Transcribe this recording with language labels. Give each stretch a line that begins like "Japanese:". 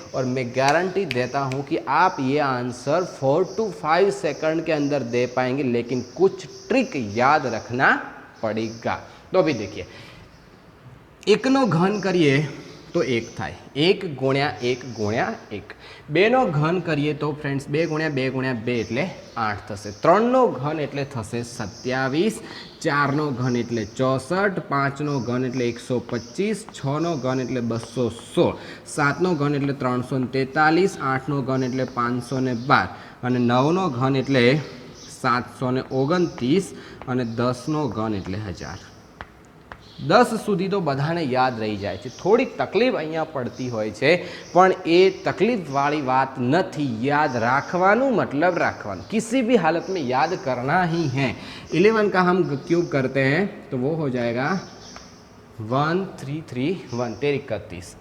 Hindi: और मैं गारंटी देता हूँ कि आप ये आंसर 4 to 5 सेकंड के अंदर दे पाएंगे, लेकिन कुछ ट्रिक याद रखना पड़ेगा। तो अभी देखिए, एक नो घन करिए तो 1 थाय, 1 गुण्या 1 गुण्या 1। 2 नो घन करिए तो फ्रेंड्स 2 गुण्या 2 गुण्या 2
Gujarati: એટલે 8 થશે। 3 નો ઘન એટલે થશે 27, 4 નો ઘન એટલે 64, 5 નો ઘન એટલે 125, 6 નો ઘન એટલે 216, 7 નો ઘન એટલે 343, 8 નો ઘન એટલે 512, અને 9 નો ઘન એટલે 729, અને 10 નો ઘન એટલે 1000। 10 સુધી તો બધાને યાદ રહી જાય છે। થોડી તકલીફ અહીંયા પડતી હોય છે, પણ એ તકલીફવાળી વાત નથી। याद रखवानू मतलब रखवानू,
Hindi: किसी भी हालत में याद करना ही है। 11 का हम क्यूब करते हैं तो वो हो जाएगा 1331, 31।